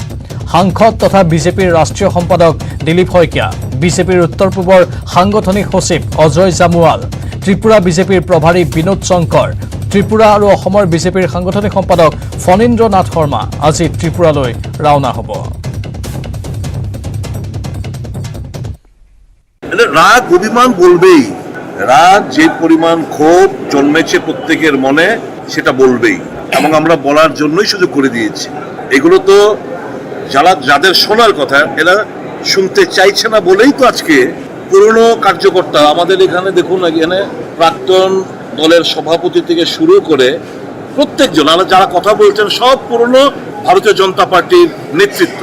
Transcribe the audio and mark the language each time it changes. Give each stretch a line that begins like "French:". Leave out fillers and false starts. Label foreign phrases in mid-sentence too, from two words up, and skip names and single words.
Assamese: সাংসদ তথা বিজেপিৰ ৰাষ্ট্ৰীয় সম্পাদক দিলীপ শইকীয়া, বিজেপিৰ উত্তৰ পূবৰ সাংগঠনিক সচিব অজয় জামুৱাল, ত্ৰিপুৰা বিজেপিৰ প্ৰভাৰী বিনোদ শংকৰ, ত্ৰিপুৰা আৰু অসমৰ বিজেপিৰ সাংগঠনিক সম্পাদক ফণীন্দ্ৰ নাথ শৰ্মা আজি ত্ৰিপুৰালৈ ৰাওনা হ'ব।
Bangla: রাগ অভিমান বলবেই, রাগ যে পরিমাণ ক্ষোভ জন্মেছে প্রত্যেকের মনে সেটা বলবেই, এবং আমরা বলার জন্যই সুযোগ করে দিয়েছি। এগুলো তো যাদের শোনার কথা এরা শুনতে চাইছে না বলেই তো আজকে পুরনো কার্যকর্তা আমাদের এখানে দেখুন, এখানে প্রাক্তন দলের সভাপতি থেকে শুরু করে প্রত্যেকজন যারা কথা বলছেন সব পুরনো ভারতীয় জনতা পার্টির নেতৃত্ব।